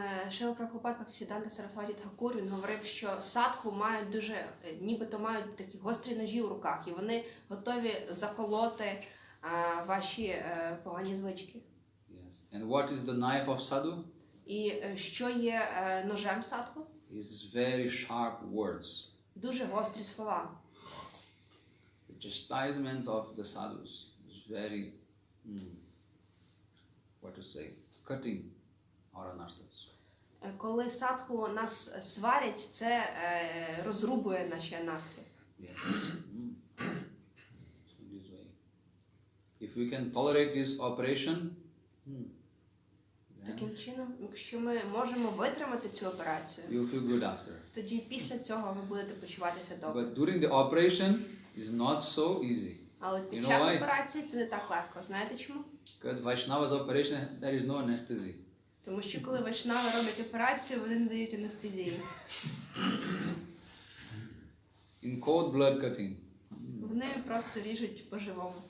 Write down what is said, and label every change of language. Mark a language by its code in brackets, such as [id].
[uk] Шрила Прабхупад Бхактисиддханта Сарасваті Тхакур, він говорив, що садху мають дуже, нібито мають такі гострі ножі у руках, і вони готові заколоти ваші погані звички. [en] Yes. And what is the knife of sadhu? [uk] І що є ножем садху? [en] Is very sharp words. [uk] Дуже гострі слова. [en] The chastisement of the sadhus is very, what to say, cutting our anarthas. [uk] Коли садху нас сварять, це розрубує наші анархи. [en] Yes. So this way. If we can tolerate this operation, [uk] Таким чином, якщо ми можемо витримати цю операцію, [en] you feel good after. [uk] тоді після цього ви будете почуватися добре. [en] But during the operation, it's not so easy. [uk] Але під [en] You know [uk] час [en] why? [uk] операції це не так легко. Знаєте чому? [en] Because Vaishnava's operation, there is no anesthesia. [uk] Тому що коли вайшнави роблять операцію, вони не дають анестезії. [en] In cold blood cutting. [uk] Вони просто ріжуть по-живому.